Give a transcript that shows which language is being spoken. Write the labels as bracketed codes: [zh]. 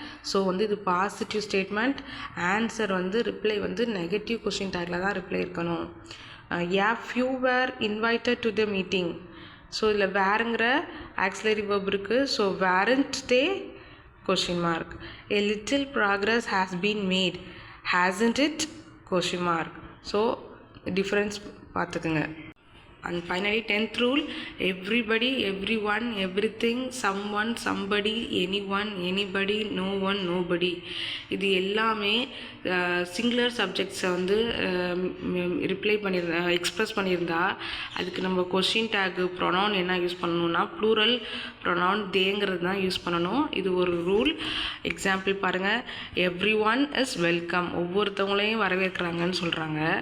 [ta] So வந்து இது positive statement. Answer வந்து ரிப்ளை வந்து நெகட்டிவ் கொஸ்டின் டேக்கில் தான் ரிப்ளை இருக்கணும். [en] A few were invited to the meeting. [ta] So இதில் வேறுங்கிற ஆக்சிலரி verb இருக்குது. [en] So weren't they question mark. A little progress has been made, hasn't it question mark. [ta] So difference பார்த்துக்குங்க. [en] And finally 10th rule, everybody, everyone, everything, someone, somebody, anyone, anybody, no one, nobody. [ta] இது எல்லாமே singular சப்ஜெக்ட்ஸை வந்து reply பண்ணியிருந்தா express பண்ணியிருந்தா அதுக்கு நம்ம question டேக்கு pronoun என்ன use பண்ணணும்னா ப்ளூரல் ப்ரொனவுன் தேங்கிறது தான் யூஸ் பண்ணணும். இது ஒரு ரூல். எக்ஸாம்பிள் பாருங்கள், [en] everyone is welcome, [ta] ஒவ்வொருத்தவங்களையும் வரவேற்கிறாங்கன்னு சொல்கிறாங்க.